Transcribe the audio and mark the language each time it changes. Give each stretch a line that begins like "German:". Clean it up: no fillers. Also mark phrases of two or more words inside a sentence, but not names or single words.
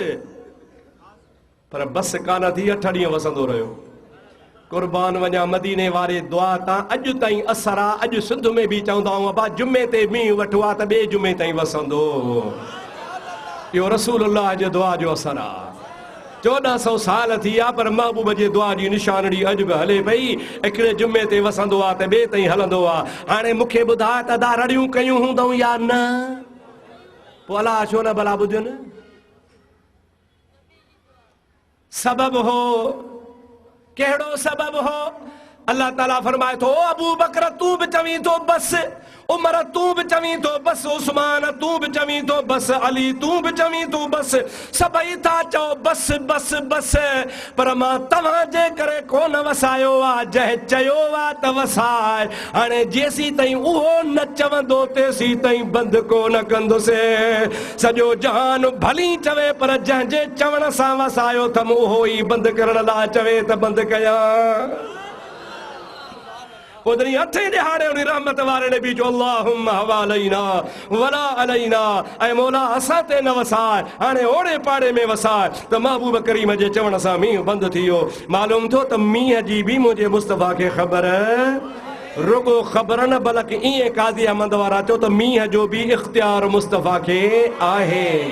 Sindhi: पर बस कान थी 8 ॾींहं वसंदो रहियो कुर्बान वञा मदीने वारे दुआ तां अॼु ताईं असर आहे अॼु सिंध में बि चवंदा आहियूं अबा जुमे ते मींहुं वठो आहे त ॿिए जुमे ताईं वसंदो इहो रसूलुल्लाह जे दुआ जो असर आहे 1400 साल थी विया पर महबूब जे दुआ जी निशानड़ी अॼु बि हले पई हिकिड़े जुमे ते वसंदो आहे त ॿिए ताईं हलंदो आहे हाणे मूंखे ॿुधाए त अदा रड़ियूं कयूं हूंदऊं या न पोइ अलाह छो न भला ॿुधियुनि सबब हो केड़ो सबब हो अल्लाह ताला फरमाए तो अबू बकर तू भी चवी तो बस उमर तू भी चवी तो बस उस्मान तू भी चवी तो बस अली तू भी चवी तो बस सबई था चो बस बस बस पर मां तव्हां जे करे कोन वसायो आ जह चयो आ त वसाए हाणे जेसी ताईं उहो न चवंदो तेसी ताईं बंद कोन कंदुसे सॼो जहान भली चवे पर जंहिंजे चवण सां वसायो थम उहो ई बंद करण लाइ चवे त बंद कयां उधरी 8 ॾिहाड़े उन रहमत वारे ने भी जो
Arabic: اللهم حوالينا ولا علينا
Sindhi: ऐ मौला असां ते न वसाए हाणे ओड़े पाड़े में वसाए त महबूब करीम जे चवण सां मींहुं बंदि थी वियो मालूम थियो त मींहं जी बि मुंहिंजे मुस्तफ़ा खे ख़बर रुगो ख़बर न बल्कि ईअं काज़ी अहमद वारा चयो त मींहं जो बि इख्तियार मुस्तफ़ा खे आहे